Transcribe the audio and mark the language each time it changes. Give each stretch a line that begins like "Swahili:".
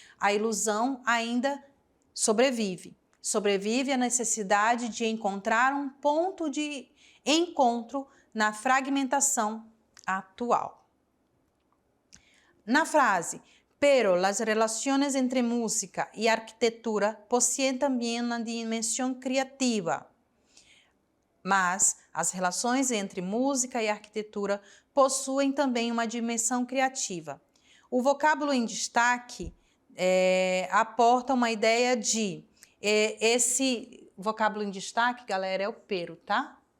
Portuguese: a ilusão ainda sobrevive. Sobrevive a necessidade de encontrar um ponto de encontro na fragmentação atual. Na frase,
Spanish: pero las relaciones entre música y arquitectura poseen también una dimensión creativa.
Portuguese: Mas as relações entre música e arquitetura possuem também uma dimensão criativa. O vocábulo em destaque aporta uma ideia de... esse vocábulo em destaque, galera, é o pero, tá?